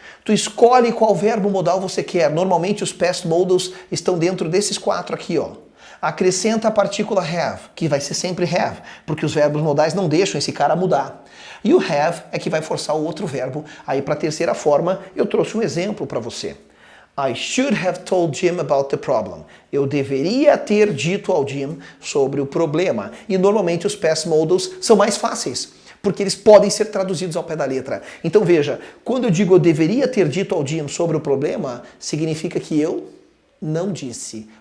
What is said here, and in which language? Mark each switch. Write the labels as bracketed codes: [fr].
[pt] Tu escolhe qual verbo modal você quer. Normalmente os past modals estão dentro desses 4 aqui, ó. Acrescenta a partícula have, que vai ser sempre have, porque os verbos modais não deixam esse cara mudar. E o have é que vai forçar o outro verbo. Aí para a terceira forma, eu trouxe um exemplo para você. [en] I should have told Jim about the problem. [pt] Eu deveria ter dito ao Jim sobre o problema. E normalmente os past modals são mais fáceis, porque eles podem ser traduzidos ao pé da letra. Então veja, quando eu digo eu deveria ter dito ao Jim sobre o problema, significa que eu não disse.